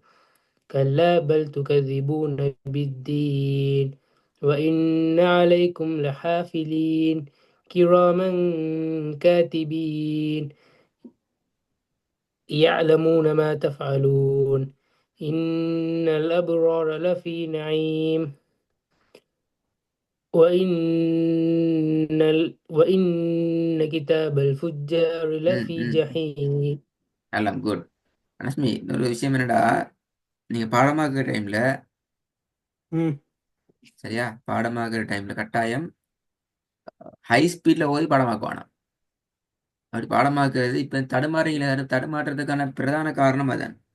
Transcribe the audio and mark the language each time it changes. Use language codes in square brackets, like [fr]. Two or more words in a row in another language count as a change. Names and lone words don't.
[ar] كلا بل تكذبون بالدين وإن عليكم لحافلين كراما كاتبين يعلمون ما تفعلون إن الأبرار لفي نعيم وإن كتاب الفجار ம், لفي ம். جحيم. [ta] எல்லாம் குட். அனஸ்மி, இன்னொரு விஷயம் என்னடா, நீங்க பாடமாக்குற டைம்ல, ம் சரியா, பாடமாக்குற டைம்ல கட்டாயம் [en] high speedல [ta] ஓதி பாடமாக்குவானா. அப்படி பாடமாக்குறது இப்ப தடுமாறீங்களே, தடுமாற்றத்துக்கான பிரதான காரணம் அதான்.